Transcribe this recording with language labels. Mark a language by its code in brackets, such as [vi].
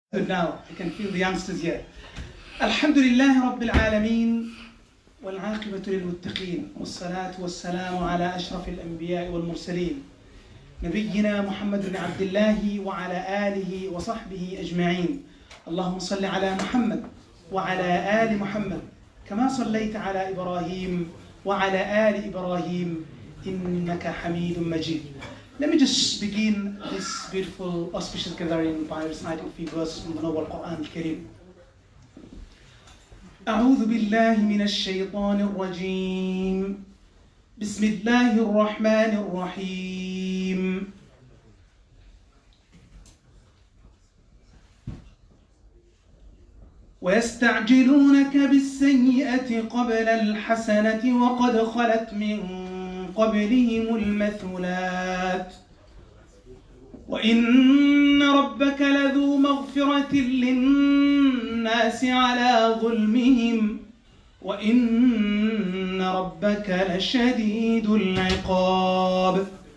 [en] Good now, I can feel the youngsters here. [ar] Alhamdulillahi Rabbil Alameen والعاقبة للمتقين والصلاة والسلام على أشرف الأنبياء والمرسلين نبينا محمد بن عبد الله وعلى آله وصحبه أجمعين. اللهم صل على محمد وعلى آل محمد كما صليت على إبراهيم وعلى آل إبراهيم إنك حميد مجيد. [en] Let me just begin this beautiful auspicious gathering by reciting a few verses from the Noble Quran Al-Karim. [ar] أعوذ بالله من الشيطان الرجيم. بسم الله الرحمن الرحيم. ويستعجلونك بالسيئة قبل الحسنة وقد خلت من قبلهم المثلات وإن ربك لذو مغفرة للناس على ظلمهم وإن ربك لشديد العقاب.